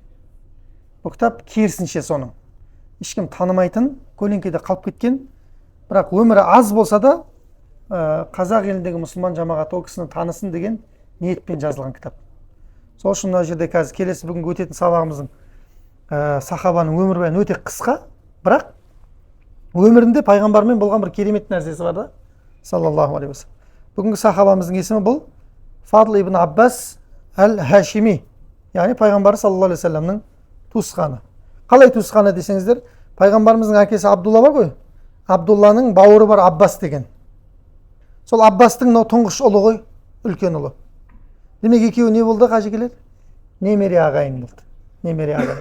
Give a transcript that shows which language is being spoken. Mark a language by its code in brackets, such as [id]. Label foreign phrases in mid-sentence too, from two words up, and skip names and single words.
[kk] Бұл кітап керісінше соның. Ешкім танымайтын, көлеңкеде қалып кеткен, бірақ өмірі аз болса да қазақ еліндегі мұсылман жамағаты ол кісіні танысын деген ниетпен жазылған кітап. Сол үшін мына жерде қазір келесі бүгінгі өтетін сабағымыздың сахабаның өмірбаяны өте қысқа, бірақ өмірінде пайғамбармен болған бір керемет нәрсесі бар да, [ar] صلى الله عليه وسلم. [kk] Бүгінгі сахабамыздың есімі бұл Фадл ибн Аббас әл-Хашими, яғни пайғамбар [ar] صلى الله عليه وسلم [kk] туысқаны. Қалай туысқаны десеңіздер, пайғамбарымыздың әкесі Абдулла бар ғой, Абдулланың бауыры бар Аббас деген. Сол Аббастың тұңғыш ұлы ғой, үлкен ұлы. Демек екеуі не болды қажекелер? Немере ағайын болды. Немере ағайын.